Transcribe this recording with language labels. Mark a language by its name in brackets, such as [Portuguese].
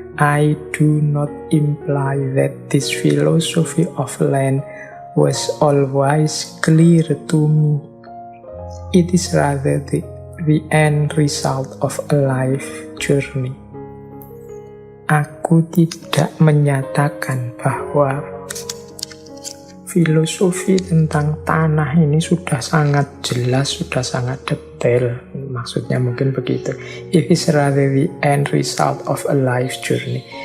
[English] I do not imply that this philosophy of land was always clear to me. It is rather the end result of a life journey. [Indonesian] Aku tidak menyatakan bahwa filosofi tentang tanah ini sudah sangat jelas, sudah sangat detail. Maksudnya mungkin begitu. [English] It is rather the end result of a life journey.